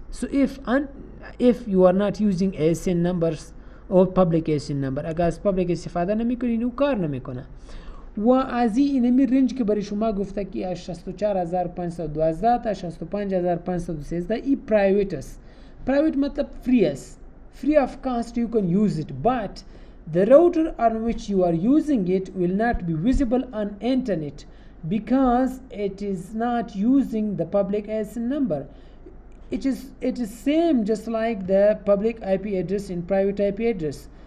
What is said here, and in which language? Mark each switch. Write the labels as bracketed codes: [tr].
[en] So if you are not using ASN numbers or public ASN number, [fa] اگر از public استفاده نمی کنین او کار نمی کنه. و از اینمی رنج که برای شما گفته که از 64512 تا 65513 این پرایویت است. پرایویت مطلب فری است. [en] Free of cost you can use it, but the router on which you are using it will not be visible on internet because it is not using the public ASN number. It is same just like the public IP address in private IP address.